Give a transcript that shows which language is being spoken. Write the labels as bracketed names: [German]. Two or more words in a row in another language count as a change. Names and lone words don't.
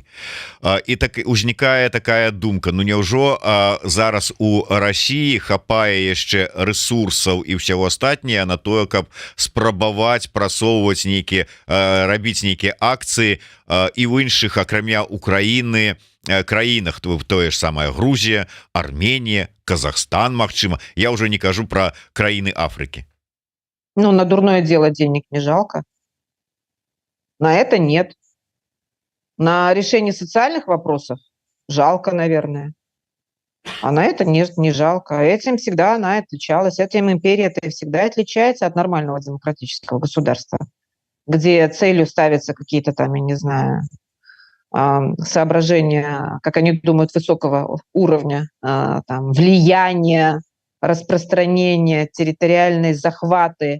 [Belarusian] І так узнікае такая думка: ну няўжо зараз у Расіі хапае яшчэ рэсурсаў і ўсяго астатняе на тое, каб спрабаваць прасоўваць нейкія, рабіць нейкія акцыі і ў іншых, акрамя Украіны, краінах, тое ж самае Грузія, Арменія, Казахстан, магчыма, я уже не кажу про краіны Африки. [Russian] Ну, на дурное дело денег не жалко. На это нет. На решение социальных вопросов жалко, наверное. А на это нет, не жалко. Этим всегда она отличалась. Этим империя-то всегда отличается от нормального демократического государства, где целью ставятся какие-то там, я не знаю, соображения, как они думают, высокого уровня, там, влияния, распространения, территориальные захваты.